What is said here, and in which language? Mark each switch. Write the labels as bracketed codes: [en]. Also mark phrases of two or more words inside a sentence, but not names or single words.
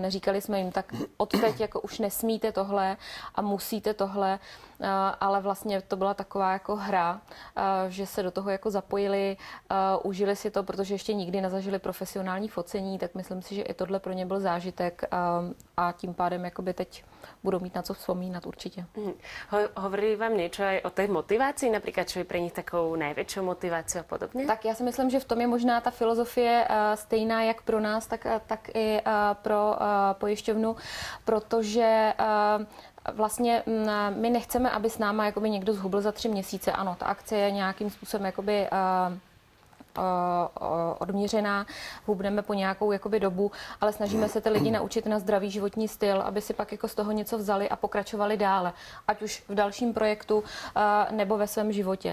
[cs] Neříkali jsme jim, tak odteď jako už nesmíte tohle a musíte tohle, ale vlastně to byla taková jako hra, že se do toho jako zapojili, užili si to, protože ještě nikdy nezažili profesionální focení, tak myslím si, že i tohle pro ně byl zážitek a tím pádem jakoby teď budou mít na co vzpomínat určitě. [sk] Hovorili vám niečo aj o tej motivácii, napríklad, čo je pre nich takou najväčšou motiváciou a podobne? [cs] Tak já si myslím, že v tom je možná ta filozofie stejná jak pro nás, tak i pro pojišťovnu, protože vlastně my nechceme, aby s náma jakoby někdo zhubl za 3 měsíce. Ano, ta akce je nějakým způsobem jakoby odměřená, hubneme po nějakou jakoby dobu, ale snažíme se ty lidi naučit na zdravý životní styl, aby si pak jako z toho něco vzali a pokračovali dále, ať už v dalším projektu nebo ve svém životě.